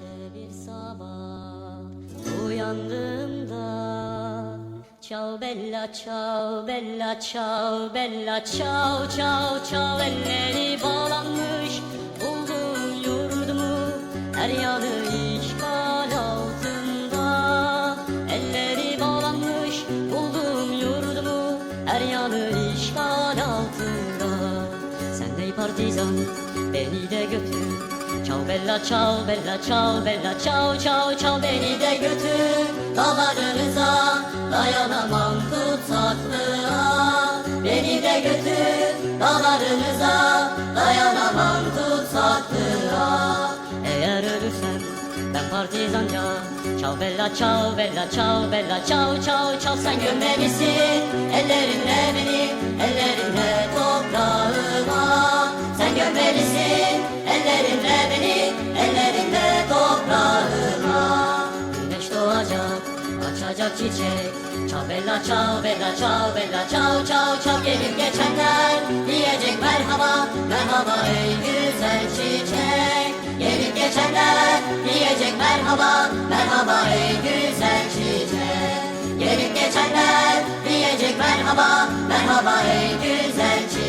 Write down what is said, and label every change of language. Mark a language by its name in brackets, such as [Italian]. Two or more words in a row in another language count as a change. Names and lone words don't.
[Turkish] bir sabah uyandığımda, [Italian] ciao bella, ciao bella, ciao bella, ciao ciao ciao, [Turkish] elleri bağlanmış buldum yurdumu, her yanı işgal altında. Elleri bağlanmış buldum yurdumu, her yanı işgal altında. Sen de partizan, beni de götür. [Italian] Ciao bella, ciao bella, ciao bella, ciao ciao ciao, [Turkish] beni de götür dağlarınıza, dayanamam tutsaklığa. Beni de götür dağlarınıza, dayanamam tutsaklığa. Eğer ölürsem ben partizanca, [Italian] ciao bella, ciao bella, ciao bella, ciao ciao ciao, [Turkish] sen gömmelisin ellerinle beni, ellerinle toprağıma. Sen gömmelisin ellerinle beni, ellerinde toprağıma. Güneş doğacak, açacak çiçek. [Italian] Ciao bella, ciao bella, ciao bella, ciao ciao ciao. [Turkish] Gelip geçenler diyecek merhaba, merhaba ey güzel çiçek. Gelip geçenler diyecek merhaba, merhaba ey güzel çiçek. Gelip geçenler diyecek merhaba, merhaba ey güzel